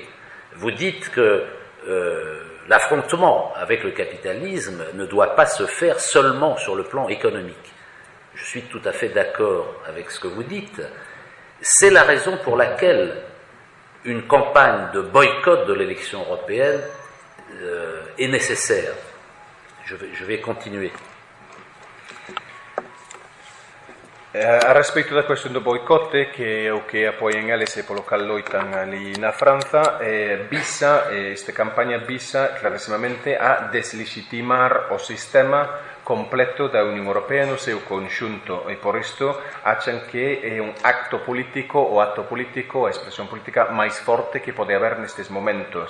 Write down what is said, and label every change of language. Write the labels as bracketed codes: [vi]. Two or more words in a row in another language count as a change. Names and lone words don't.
[fr] Vous dites que l'affrontement avec le capitalisme ne doit pas se faire seulement sur le plan économique. Je suis tout à fait d'accord avec ce que vous dites. C'est la raison pour laquelle une campagne de boycott de l'élection européenne est nécessaire. Je vais continuer. [gl] A respeito da cuestión do boicote, que é o que apoian eles e polo cal loitan ali na Franza, esta campaña visa clarísimamente a deslegitimar o sistema completo da Unión Europea no seu conxunto, e por isto achan que é un acto político, a expresión política máis forte que pode haber nestes momentos.